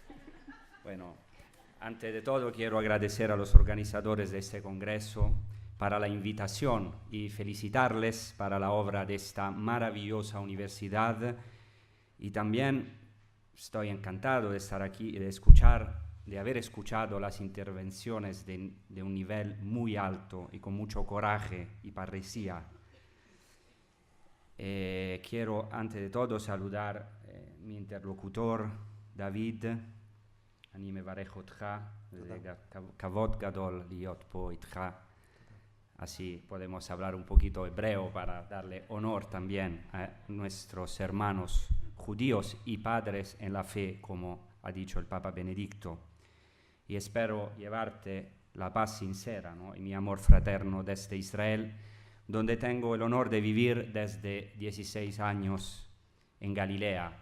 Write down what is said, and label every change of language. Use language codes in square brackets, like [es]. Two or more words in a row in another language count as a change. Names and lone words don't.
[es] Bueno, antes de todo quiero agradecer a los organizadores de este congreso para la invitación y felicitarles para la obra de esta maravillosa universidad, y también estoy encantado de estar aquí y de haber escuchado las intervenciones de un nivel muy alto y con mucho coraje y parresía. Quiero antes de todo saludar mi interlocutor David, [he] אני מברך אותך, זה כבוד גדול להיות פה איתך. [es] Así podemos hablar un poquito hebreo para darle honor también a nuestros hermanos judíos y padres en la fe, como ha dicho el Papa Benedicto. Y espero llevarte la paz sincera, ¿no? Y mi amor fraterno desde Israel, donde tengo el honor de vivir desde 16 años en Galilea.